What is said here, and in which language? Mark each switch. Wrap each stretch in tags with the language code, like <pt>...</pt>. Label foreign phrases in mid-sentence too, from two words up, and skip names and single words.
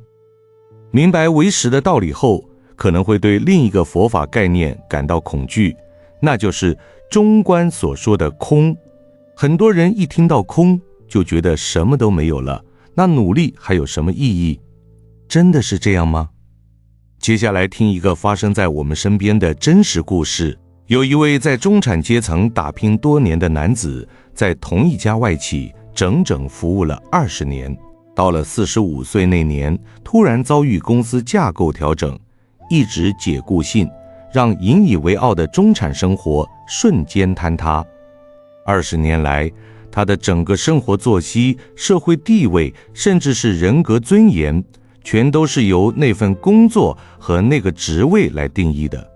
<zh>明白唯識的道理後，可能會對另一個佛法概念感到恐懼，那就是中觀所說的空。很多人一聽到空，就覺得什麼都沒有了，那努力還有什麼意義？真的是這樣嗎？接下來聽一個發生在我們身邊的真實故事。有一位在中產階層打拼多年的男子，在同一家外企整整服務了20年，到了45歲那年，突然遭遇公司架構調整，一直解雇信，讓引以為傲的中產生活瞬間坍塌。20年來，他的整個生活作息、社會地位，甚至是人格尊嚴，全都是由那份工作和那個職位來定義的。</zh>